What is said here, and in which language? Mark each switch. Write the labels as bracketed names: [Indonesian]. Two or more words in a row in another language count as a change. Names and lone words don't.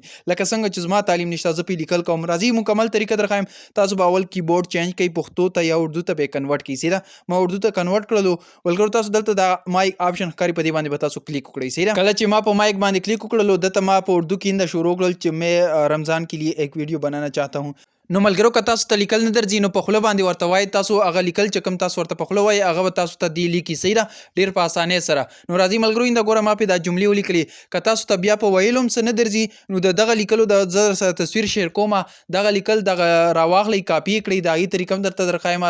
[Pashto] لکه څنګه چې زما تعلیم نشته زه پې لیکل کوم. راځئ مکمل طریقه درښایم. تاسو به اول کیبورډ چینج کړئ، پښتو ته یا اردو ته به کنورټ کړئ. سیده ما اردو ته کنورټ کړلو. ملګرو تاسو دلته دا مایک آپشن ښکاري، په دې باندې به تاسو کلیک وکړئ. سیده کله چې ما په مایک باندې کلیک وکړلو دلته ما په اردو کې انده شروع کړل چې [Urdu] میں رمضان کے لیے ایک ویڈیو بنانا چاہتا ہوں. [Pashto] نو ملګرو که تاسو ته لیکل نه درځي نو په خوله باندې ورته وایي، تاسو هغه لیکل چې کوم تاسو ورته په خوله وایي هغه به تاسو ته دی لیکي. صحیح ده ډېر په اسانۍ سره. نو راځئ ملګرو اینده ګوره ما پې دا جملې ولیکلې. که تاسو ته بیا په ویلو هم څه نه درځي نو د دغه لیکلو د زه سره تصویر شیر کوم، دغه لیکل دغه راواخلئ کاپي یې کړئ، د هغې طریقه هم درته درښایم.